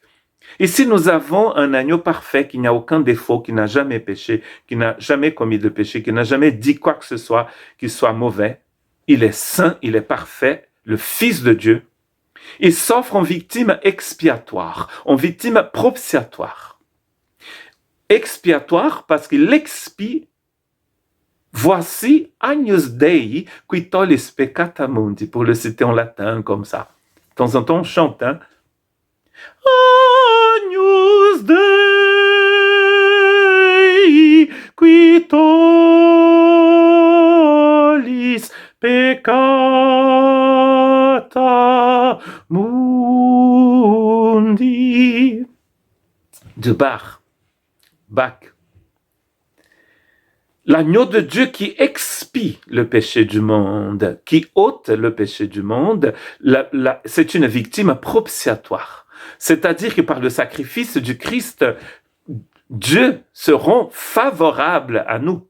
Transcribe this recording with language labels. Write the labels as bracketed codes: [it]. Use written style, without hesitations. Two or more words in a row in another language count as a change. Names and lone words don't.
[fr] Ici, nous avons un agneau parfait qui n'a aucun défaut, qui n'a jamais péché, qui n'a jamais commis de péché, qui n'a jamais dit quoi que ce soit qui soit mauvais. Il est saint, il est parfait, le Fils de Dieu. Il s'offre en victime expiatoire, en victime propitiatoire. Expiatoire parce qu'il expie. [la] Voici Agnus Dei qui tollis peccata mundi, [fr] pour le citer en latin comme ça. De temps en temps, on chante, hein. [la] Agnus Dei qui tollis peccata mundi. [fr] De Bach. L'agneau de Dieu qui expie le péché du monde, qui ôte le péché du monde, c'est une victime propitiatoire. C'est-à-dire que par le sacrifice du Christ, Dieu se rend favorable à nous.